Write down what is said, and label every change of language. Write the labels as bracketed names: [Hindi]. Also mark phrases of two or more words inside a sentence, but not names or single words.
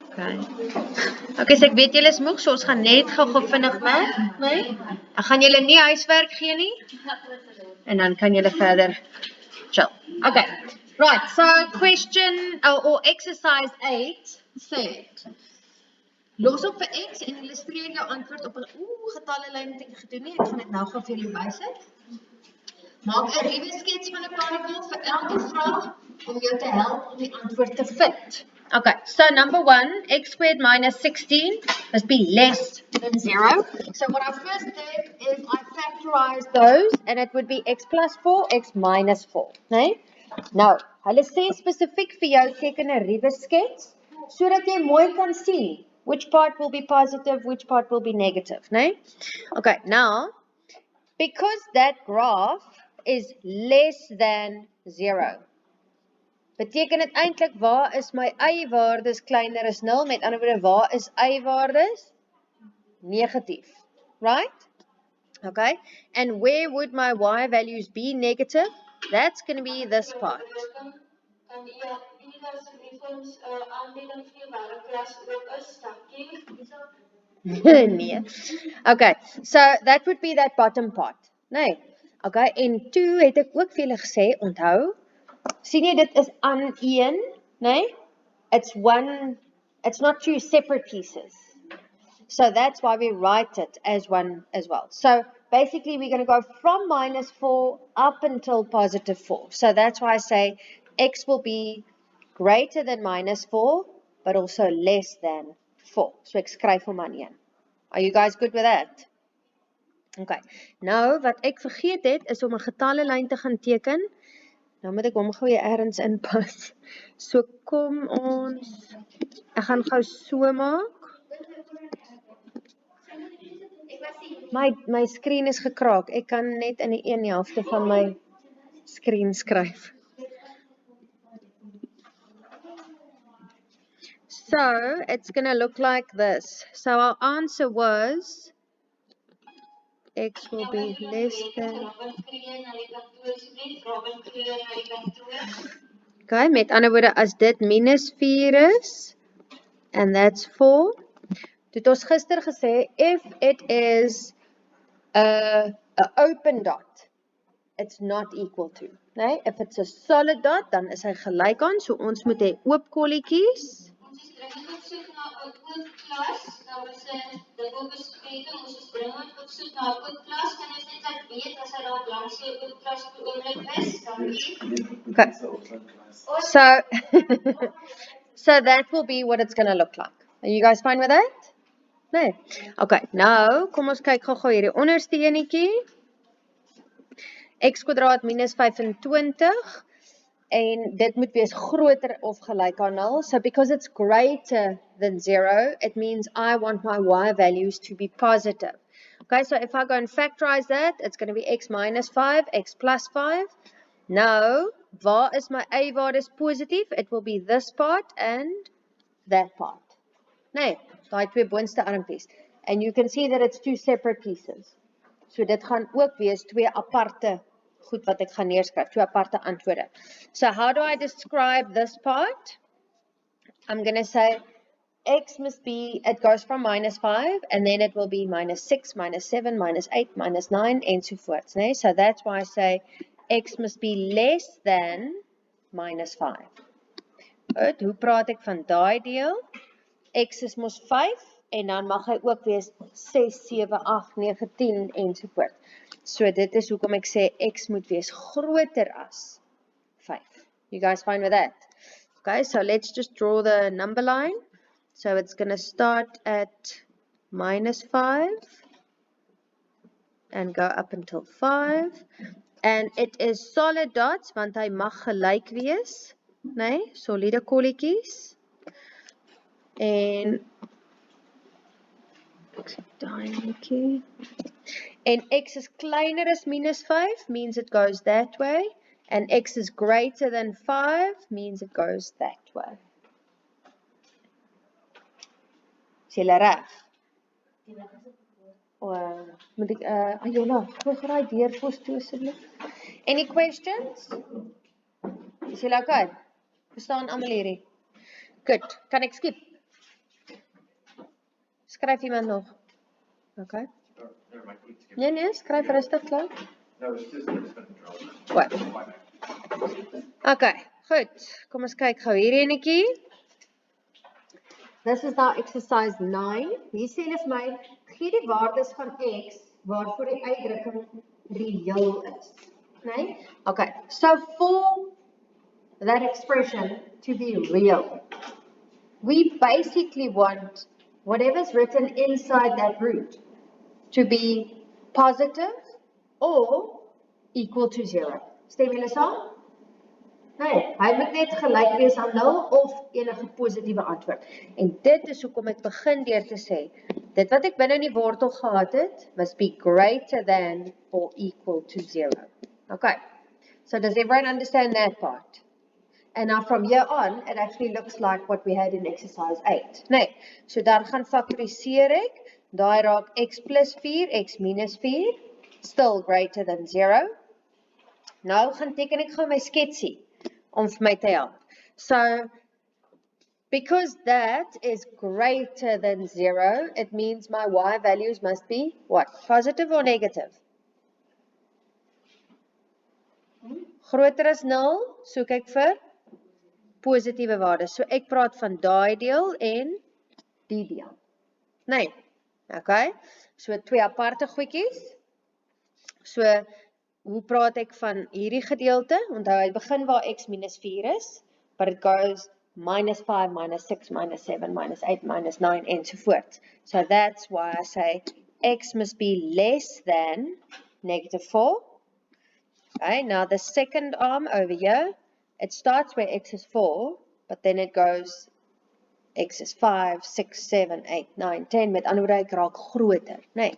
[Afrikaans] Okay, so ek weet julle is moeg, so ons gaan net gou vinnig maak, nee? Ek gaan julle nie huiswerk gee nie. En dan kan julle verder chill. [English] Okay. Right, so question or exercise 8 said [Afrikaans] los op vir x en illustreer jou antwoord op 'n getalle lyn wat ek gedoen het. Ek gaan dit nou gou vir julle bysit. Maak 'n ruwe skets van 'n partikel vir elke vraag om jou te help om die antwoord te vind. [English] Okay, so number 1, x squared minus 16 must be less than 0. So what I first did is I factorized those and it would be x plus 4, x minus 4. [Afrikaans] Nee? Nou, hulle sê spesifiek vir jou teken 'n ruwe skets sodat jy mooi kan sien [English] which part will be positive, which part will be negative, [Afrikaans] nee? [English] Okay, now because that graph is less than 0. [Afrikaans] Beteken dit eintlik waar is my y-waardes kleiner as 0? Met ander woorde, waar is y-waardes? Negatief. [English] Right? Okay. And where would my y values be negative? That's going to be this part. [Afrikaans] Nee. Okay. [English] So that would be that bottom part. [Afrikaans] Nee. Okay. En toe het ek ook vir julle gesê, onthou, sien jy dit is aan een, nee? [English] It's not two separate pieces. So that's why we write it as one as well. So basically we're going to go from minus 4 up until positive 4. So that's why I say x will be greater than minus 4, but also less than 4. [Afrikaans] So ek skryf hom aan 1. [English] Are you guys good with that? Okay. [Afrikaans] Nou, wat ek vergeet het, is om 'n getalle lyn te gaan teken. Nou moet ek hom gou weer ergens inpas. So kom ons, ek gaan gou so maak. My skerm is gekraak. Ek kan net in die een helfte van my skerm skryf. [English] So it's going to look like this. So our answer was x will be less than. [Afrikaans] Okay, met ander woorde, as dit minus 4 is, [English] and that's 4, [Afrikaans] het ons gister gesê, [English] if it is a open dot, it's not equal to. Nee? If it's a solid dot, [Afrikaans] dan is hy gelyk aan, so ons moet hê oop kolletjies. [English] Okay. So that will be what it's going to look like. Are you guys fine with that? [Afrikaans] Nee. Okay, nou kom ons kyk gou hierdie onderste enetjie. X kwadraat minus 25 en dit moet wees groter of gelyk aan 0. [English] So because it's greater than 0, it means I want my y values to be positive. Okay, so if I go and factorize that, it's going to be x minus 5, x plus 5. Now, [Afrikaans] waar is my y-waardes positief? [English] It will be this part and that part. [Afrikaans] Nee, daai twee boonste armpies. [English] And you can see that it's two separate pieces. [Afrikaans] So dit gaan ook wees twee aparte goed wat ek gaan neerskryf, twee aparte antwoorde. [English] So how do I describe this part? I'm going to say x must be, it goes from minus 5 and then it will be minus 6, minus 7, minus 8, minus 9 [Afrikaans] ensovoorts. Nee? [English] So that's why I say x must be less than minus 5. [Afrikaans] Goed, hoe praat ek van daai deel? X is mos 5 en dan mag hy ook wees 6, 7, 8, 9, 10 ensovoort. So dit is hoekom ek sê x moet wees groter as 5. [English] You guys fine with that? Okay, so let's just draw the number line. So it's going to start at minus 5 and go up until 5. And it is solid dots, [Afrikaans] want hy mag gelyk wees. Nee, solide kolletjies. En x is kleiner as minus 5, [English] means it goes that way. And x is greater than 5, means it goes that way. [Afrikaans] Is julle reg? Moet ek, Ayona, gooi graai deur vir ons toe asseblief. Any questions? Is julle okay? Verstaan almal hierdie? Good. Kan ek skip? Skryf iemand nog? Okay. Nee, skryf rustig klaar. Goed. Okay, goed. Kom ons kyk gou hierdie enetjie. [English] This is now exercise 9. [Afrikaans] Hier sê hulle vir my, gee die waardes van x waarvoor die uitdrukking reëel is. Nee? [English] Okay, so for that expression to be real, we basically want whatever's written inside that root to be positive or equal to 0. [Afrikaans] Stem julle saam? Nee, hy moet net gelyk wees aan 0 of enige positiewe antwoord. En dit is hoekom ek begin deur te sê, dit wat ek binne in die wortel gehad het, [English] must be greater than or equal to 0. Okay, so does everyone understand that part? And now from here on, it actually looks like what we had in exercise 8. [Afrikaans] Nee, so dan gaan faktoriseer ek, daai raak x plus 4, x minus 4, [English] still greater than 0. [Afrikaans] Nou gaan teken ek gou my sketsie, om vir my te help. [English] So, because that is greater than 0, it means my y values must be what? Positive or negative? [Afrikaans] Groter as 0, soek ek vir positiewe waardes. So ek praat van daai deel en die deel. Nee, okay. So twee aparte goedjies. So, hoe praat ek van hierdie gedeelte? Onthou, hy begin waar x minus 4 is, [English] but it goes minus 5, minus 6, minus 7, minus 8, minus 9, and so forth. So that's why I say x must be less than negative 4. Okay, now the second arm over here, it starts where x is 4, but then it goes, [Afrikaans] x is 5, 6, 7, 8, 9, 10, met ander woorde, ek raak groter, nee.